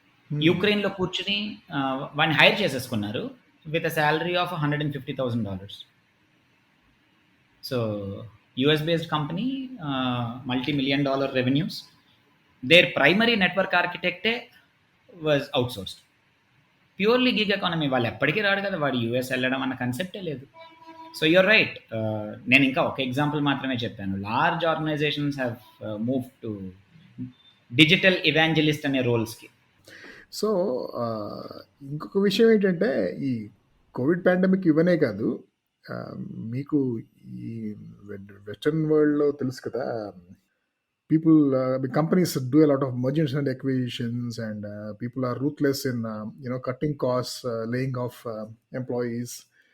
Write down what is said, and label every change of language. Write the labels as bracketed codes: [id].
[te] యూక్రెయిన్లో కూర్చుని వాడిని హైర్ చేసేసుకున్నారు [en] with a salary of [te] $150,000. [en] So US based company, multi-million dollar revenues. Their primary network architect was outsourced. Purely gig economy. [te] వాళ్ళు ఎప్పటికీ రాడు కదా, వాడు యూఎస్ వెళ్ళడం అన్న కన్సెప్టే లేదు. [en] So you're right. [te] నేను ఇంకా ఒక ఎగ్జాంపుల్ మాత్రమే చెప్పాను. [en] Large organisations have move to digital evangelist అనే రోల్స్కి. [te] సో ఇంకొక విషయం ఏంటంటే, ఈ కోవిడ్ పాండమిక్ ఇవనే కాదు, మీకు ఈ వెస్టర్న్ వరల్డ్లో తెలుసు కదా, [en] people, companies do a lot of mergers and acquisitions, and people are ruthless in cutting costs, laying off employees.